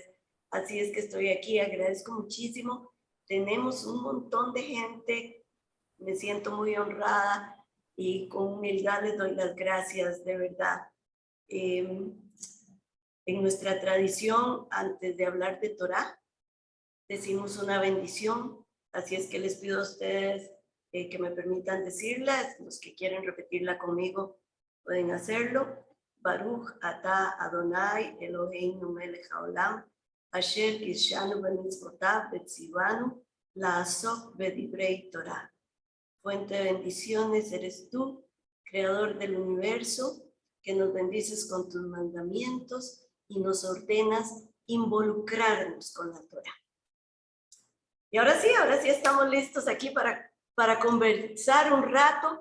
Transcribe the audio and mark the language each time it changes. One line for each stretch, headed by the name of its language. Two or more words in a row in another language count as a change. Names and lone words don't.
Spanish: Así es que estoy aquí, agradezco muchísimo. Tenemos un montón de gente, me siento muy honrada y con humildad les doy las gracias, de verdad. En nuestra tradición, antes de hablar de Torá, decimos una bendición, así es que les pido a ustedes que me permitan decirlas. Los que quieren repetirla conmigo pueden hacerlo.
Hebrew: ברוך אתה אדני אלהינו מלך העולם אשר קדשנו במצותיו וצונו לעסוק בדברי תורה.
Spanish: Fuente de bendiciones eres tú, creador del universo, que nos bendices con tus mandamientos y nos ordenas involucrarnos con la Torah. Y ahora sí estamos listos aquí para conversar un rato.